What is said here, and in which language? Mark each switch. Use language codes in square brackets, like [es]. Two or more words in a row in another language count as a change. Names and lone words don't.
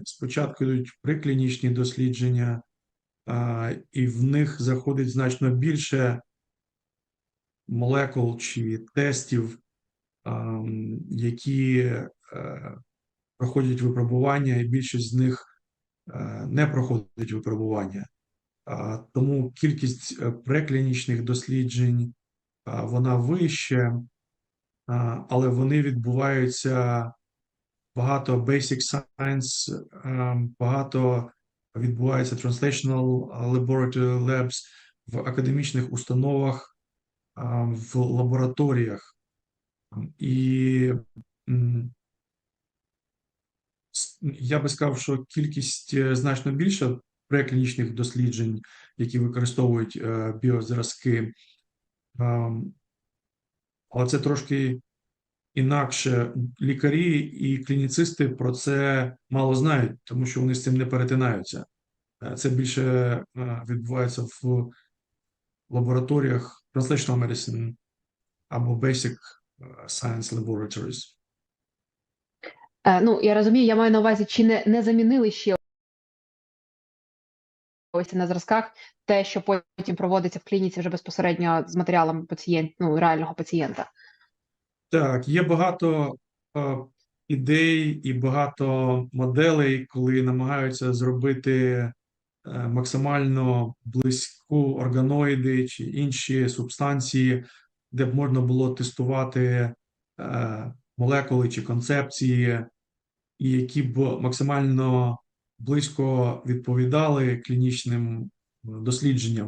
[uk] Спочатку йдуть приклінічні дослідження, і в них заходить значно більше молекул чи тестів, які проходять випробування, і більшість з них не проходить випробування. Тому кількість преклінічних досліджень вона вища, але вони відбуваються багато [en] basic science, [uk] багато відбувається [en] translational laboratory labs [uk] в академічних установах, в лабораторіях. І я би сказав, що кількість значно більша преклінічних досліджень, які використовують біозразки, але це трошки інакше. Лікарі і клініцисти про це мало знають, тому що вони з цим не перетинаються. Це більше відбувається в лабораторіях [en] translational medicine [uk] або [en] basic science laboratories. [uk] Ну, я розумію, я маю на увазі, чи не замінили ще ось на зразках те, що потім проводиться в клініці вже безпосередньо з матеріалом реального пацієнта. Так, є багато ідей і багато моделей, коли намагаються зробити максимально близьку органоїди чи інші субстанції, де б можна було тестувати молекули чи концепції, і які б максимально близько відповідали клінічним дослідженням.